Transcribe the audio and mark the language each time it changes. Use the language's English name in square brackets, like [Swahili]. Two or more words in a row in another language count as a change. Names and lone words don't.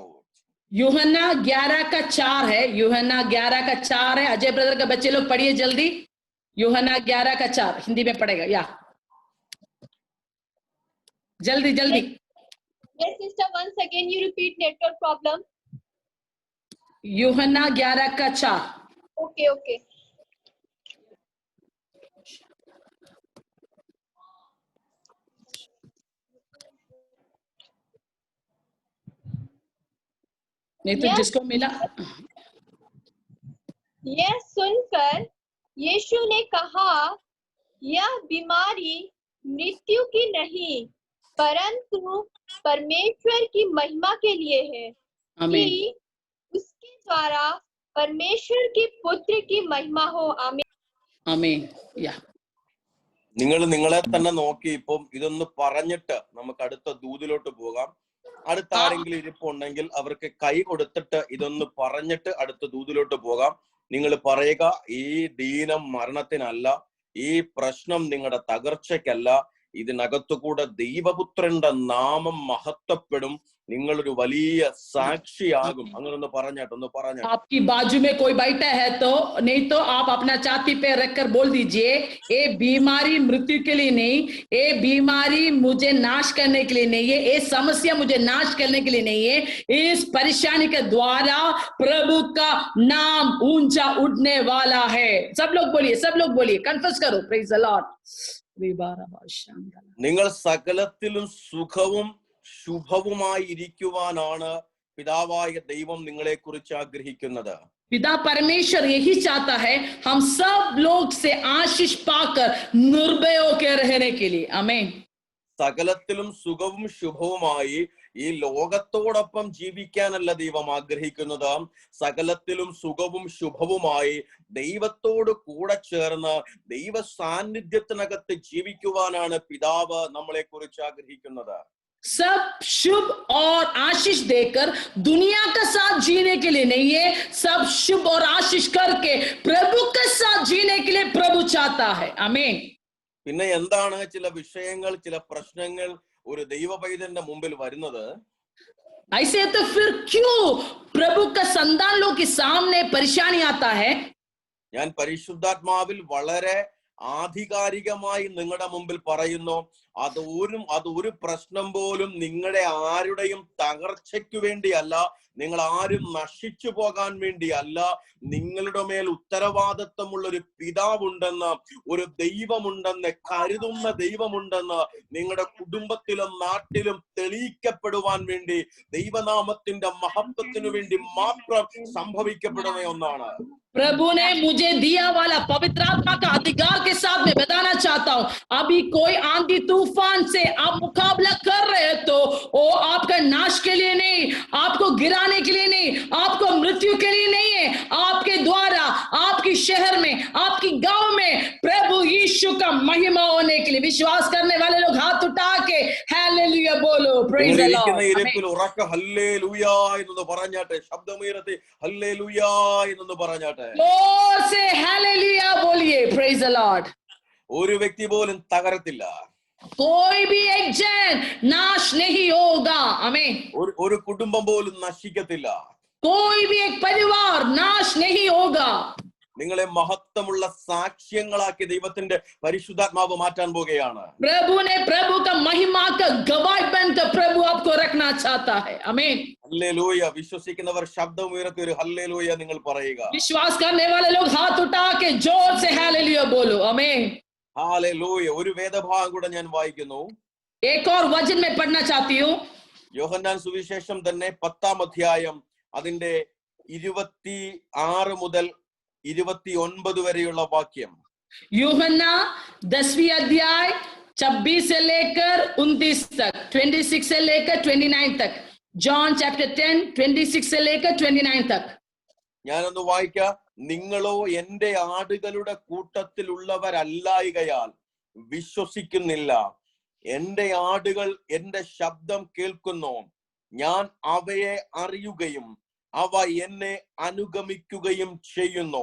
[Hindi] यूहन्ना 11 का 4 है. यूहन्ना 11 का 4 है. अजय ब्रदर का बच्चे लोग पढ़िए जल्दी. यूहन्ना 11 का 4 हिंदी में पढ़ेगा या जल्दी जल्दी. [English] Yes, sister, once again you repeat, network problem. [Hindi] यूहन्ना 11 का 4. Okay. नहीं तो जिसको मिला. यह सुनकर यीशु ने कहा, यह बीमारी मृत्यु की नहीं, परंतु परमेश्वर की महिमा के लिए है, कि उसके द्वारा परमेश्वर के पुत्र की महिमा हो. आमीन आमीन. या [Malayalam] നിങ്ങൾ നിങ്ങളെ തന്നെ നോക്കി ഇപ്പം ഇതൊന്ന് പറഞ്ഞിട്ട് നമുക്ക് അടുത്ത ദൂതിലോട്ട് പോകാം. അടുത്ത ആരെങ്കിലും ഇരിപ്പുണ്ടെങ്കിൽ അവർക്ക് കൈ കൊടുത്തിട്ട് ഇതൊന്ന് പറഞ്ഞിട്ട് അടുത്ത ദൂതിലോട്ട് പോകാം. നിങ്ങൾ പറയുക, ഈ ദീനം മരണത്തിനല്ല, ഈ പ്രശ്നം നിങ്ങളുടെ തകർച്ചയ്ക്കല്ല, ഇതിനകത്തുകൂടെ ദൈവപുത്രന്റെ നാമം മഹത്വപ്പെടും, നിങ്ങളൊരു വലിയ സാക്ഷിയാകും. അങ്ങനെ ഒന്ന് പറഞ്ഞാട്ടോ. [Hindi] आपकी बाजू में कोई बैठा है तो नहीं तो आप अपना छाती पे रखकर बोल दीजिए, ये बीमारी मृत्यु के लिए नहीं, ये बीमारी मुझे नाश करने के लिए नहीं है, ये समस्या मुझे नाश करने के लिए नहीं है, इस परेशानी के द्वारा प्रभु का नाम ऊंचा उठने वाला है. सब लोग बोलिए, कन्फेस करो. [English] Praise the Lord. [Malayalam] നിങ്ങൾ സകലത്തിലും സുഖവും ശുഭവുമായി ഇരിക്കുവാനാണ് പിതാവായ ദൈവം നിങ്ങളെ കുറിച്ച് ആഗ്രഹിക്കുന്നത്. [Hindi] पिता परमेश्वर यही चाहता है हम सब लोग से आशीष पाकर निर्भय होकर रहने के लिए. आमीन. [Malayalam] സകലത്തിലും സുഖവും ശുഭവുമായി ഈ ലോകത്തോടൊപ്പം ജീവിക്കാനല്ല ദൈവം ആഗ്രഹിക്കുന്നത്. സകലത്തിലും സുഖവും ശുഭവുമായി ദൈവത്തോട് കൂടെ ചേർന്ന് ദൈവ സാന്നിധ്യത്തിനകത്ത് ജീവിക്കുവാനാണ് പിതാവ് നമ്മളെ കുറിച്ച് ആഗ്രഹിക്കുന്നത്. [Hindi] सब शुभ और आशीष देकर दुनिया का साथ जीने के लिए नहीं है, सब शुभ और आशीष करके प्रभु के साथ जीने के लिए प्रभु चाहता है. आमीन. [Malayalam] പിന്നെ എന്താണ് ചില വിഷയങ്ങൾ, ചില പ്രശ്നങ്ങൾ ഒരു ദൈവപൈതന്റെ മുമ്പിൽ വരുന്നത്? [Hindi] ऐसे तो फिर क्यों प्रभु का संतान लोग के सामने परेशानी आता है? [Malayalam] ഞാൻ പരിശുദ്ധാത്മാവിൽ വളരെ ആധികാരികമായി നിങ്ങളുടെ മുമ്പിൽ പറയുന്നു, അതൊരു പ്രശ്നം പോലും നിങ്ങളുടെ ആരുടെയും തകർച്ചയ്ക്ക് വേണ്ടിയല്ല, നിങ്ങൾ ആരും നശിച്ചു പോകാൻ വേണ്ടിയല്ല. നിങ്ങളുടെ മേൽ ഉത്തരവാദിത്വമുള്ള ഒരു പിതാവുണ്ടെന്ന്, ഒരു ദൈവമുണ്ടെന്ന്, കരുതുന്ന ദൈവമുണ്ടെന്ന് നിങ്ങളുടെ കുടുംബത്തിലും നാട്ടിലും തെളിയിക്കപ്പെടുവാൻ വേണ്ടി, ദൈവനാമത്തിന്റെ മഹത്വത്തിനു വേണ്ടി മാത്രം സംഭവിക്കപ്പെടുന്ന ഒന്നാണ്. [Hindi] प्रभु ने मुझे दिया वाला पवित्र आत्मा का अधिकार के साथ मैं बताना चाहता हूं, अभी कोई आंधी तूफान से आप मुकाबला कर रहे हो तो वो आपका नाश के लिए नहीं, आपको गिराने के लिए नहीं, आपको मृत्यु के लिए नहीं है, आपके द्वारा आपकी शहर में, आपकी गांव में प्रभु यीशु का महिमा होने के लिए। विश्वास करने वाले लोग हाथ उठा के हालेलुया बोलो, [English] Praise the Lord. [Malayalam] ഇരിപ്പിൽ ഉറക്ക ഹല്ലേലൂയ എന്നൊന്ന് പറഞ്ഞാട്ടെ, ശബ്ദമുയർത്തി ഹല്ലേലൂയ എന്നൊന്ന് പറഞ്ഞാട്ടെ, [Hindi] जोर से हालेलुया बोलिए, [English] Praise the Lord. [Malayalam] ഒരു വ്യക്തി പോലും തകരത്തില്ല, [Hindi] कोई भी एक जन नाश नहीं होगा, आमीन। [Malayalam] ഒരു കുടുംബം പോലും നശിക്കത്തില്ല, [Hindi] कोई भी एक परिवार नाश नहीं होगा। [Malayalam] നിങ്ങളെ മഹത്വമുള്ള സാക്ഷ്യങ്ങളാക്കി ദൈവത്തിന്റെ പരിശുദ്ധാത്മാവ് മാറ്റാൻ പോകുകയാണ്. [Hindi] प्रभु ने प्रभु का महिमा का गवाह बनकर प्रभु आपको रखना चाहता है, आमीन। [Malayalam] ഹല്ലേലൂയ. വിശ്വസിക്കുന്നവർ ശബ്ദമുയർത്തി ഒരു ഹല്ലേലൂയ നിങ്ങൾ പറയുക. [Hindi] विश्वास करने वाले लोग हाथ उठा के जोर से हालेलुया बोलो, आमीन। [Malayalam] ഹല്ലേലൂയ. ഒരു വേദഭാഗം കൂടെ ഞാൻ വായിക്കുന്നു. [Hindi] एक और वचन में पढ़ना चाहती हूँ, [Malayalam] യോഹന്നാൻ സുവിശേഷം തന്നെ 10-ാം അധ്യായം അതിന്റെ 26 മുതൽ 29 വരെയുള്ള വാക്യം. [Hindi] यूहन्ना 10वीं अध्याय 26 से लेकर 29 तक, 26 से लेकर 29 तक। जॉन चैप्टर 10 26 से लेकर 29 तक। [Malayalam] ഞാനൊന്ന് വായിക്കാം. നിങ്ങളോ എന്റെ ആടുകളുടെ കൂട്ടത്തിലുള്ളവരല്ലായികയാൽ വിശ്വസിക്കുന്നില്ല. എന്റെ ആടുകൾ എന്റെ ശബ്ദം കേൾക്കുന്നു. ഞാൻ അവയെ അറിയുകയും അവ എന്നെ അനുഗമിക്കുകയും ചെയ്യുന്നു.